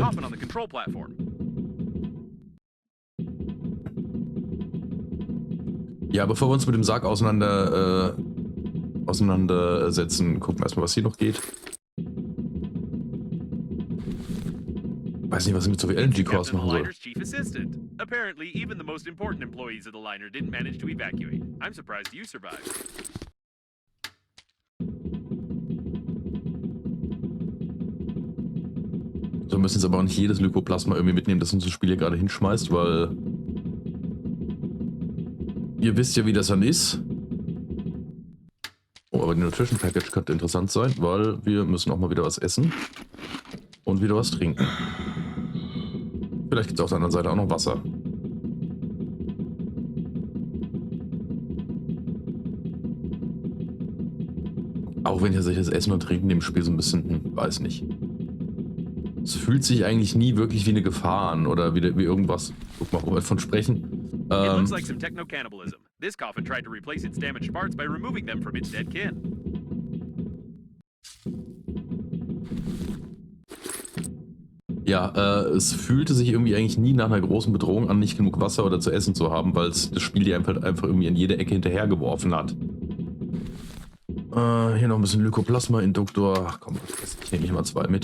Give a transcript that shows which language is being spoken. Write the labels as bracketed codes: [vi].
[de] Ja, bevor wir uns mit dem Sarg auseinandersetzen, gucken wir erstmal, was hier noch geht. Weiß nicht, was ich mit so viel LNG-Cores [en] Captain, [de] machen [en] the [de] soll. [en] liner's chief assistant. Apparently, even the most important employees of the liner didn't manage to evacuate. I'm surprised you survived. [de] So, wir müssen jetzt aber auch nicht jedes Lykoplasma irgendwie mitnehmen, das uns das Spiel hier gerade hinschmeißt, weil ihr wisst ja, wie das dann ist. Oh, aber die Nutrition Package könnte interessant sein, weil wir müssen auch mal wieder was essen und wieder was trinken. Vielleicht gibt es auf der anderen Seite auch noch Wasser. Auch wenn ich tatsächlich das Essen und Trinken im Spiel so ein bisschen, weiß nicht. Es fühlt sich eigentlich nie wirklich wie eine Gefahr an oder wie irgendwas. Guck mal, wo wir davon sprechen. [en] It looks like some techno-cannibalism. This coffin tried to replace its damaged parts by removing them from its dead kin. [de] Ja, es fühlte sich irgendwie eigentlich nie nach einer großen Bedrohung an, nicht genug Wasser oder zu essen zu haben, weil es das Spiel dir einfach irgendwie in jede Ecke hinterhergeworfen hat. Hier noch ein bisschen Lykoplasma-Induktor. Ach komm, ich nehme mal 2 mit.